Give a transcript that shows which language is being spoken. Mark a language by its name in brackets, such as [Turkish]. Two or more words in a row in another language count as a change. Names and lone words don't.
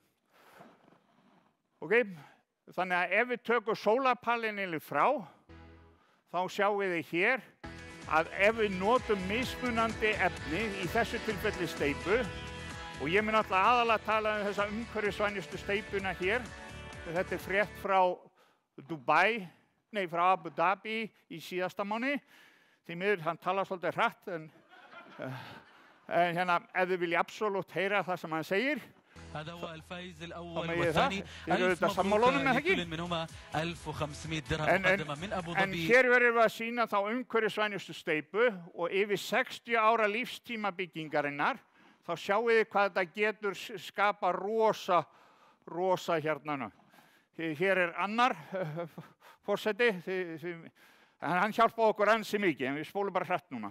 [Icelandic] Þannig að ef við tökum sólarpaneelinn frá, þá sjáum við hér að ef við notum mismunandi efni, í þessu tilfelli steypu, og ég mun alltaf aðalega tala þessa umhverfisvænustu steypuna hér, þetta frétt frá frá Abu Dhabi í síðasta mánuði, því miður hann talar svolítið hratt, en hérna, ef þið vilja absolutt heyra það sem hann segir, [Arabic] هذا هو الفائز الأول والثاني. ألف مبروك لكل منهما 1500 درهم مقدمة من أبو ظبي. [Icelandic] En hér verðum við að sýna þá umhverfisvænustu steypu og yfir 60 ára lífstíma byggingarinnar, þá sjáum við hvað þetta getur skapa rosa hérna. Hér annar forseti, hann hjálpaði okkur ansi mikið, en við spólum bara hratt núna.